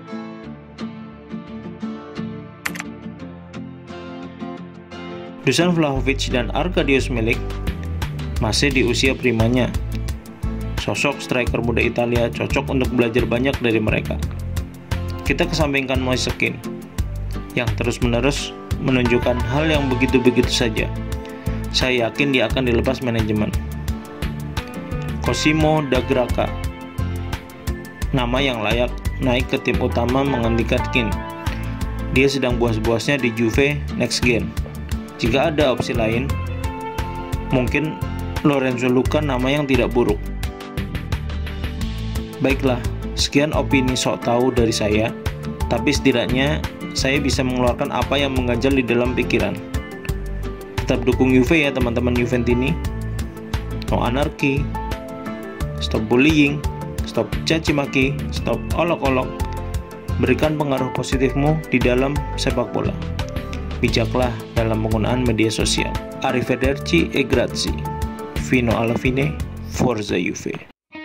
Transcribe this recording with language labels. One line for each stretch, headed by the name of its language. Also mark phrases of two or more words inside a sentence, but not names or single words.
Indonesian: Dusan Vlahovic dan Arkadiusz Milik masih di usia primanya. Sosok striker muda Italia cocok untuk belajar banyak dari mereka. Kita kesampingkan Moise Kean yang terus-menerus menunjukkan hal yang begitu-begitu saja. Saya yakin dia akan dilepas manajemen. Cosimo da Graca, nama yang layak naik ke tim utama menggantikan Kean. Dia sedang buas-buasnya di Juve next gen. Jika ada opsi lain, mungkin Lorenzo Luca nama yang tidak buruk. Baiklah, sekian opini sok tahu dari saya, tapi setidaknya saya bisa mengeluarkan apa yang mengganjal di dalam pikiran. Tetap dukung Juve ya teman-teman Juventini. No anarki,
English: stop bullying,
Indonesian: stop caci maki, stop olok-olok. Berikan pengaruh positifmu di dalam sepak bola. Bijaklah dalam penggunaan media sosial.
Italian: Arrivederci e grazie. Fino alla fine, Forza Juve.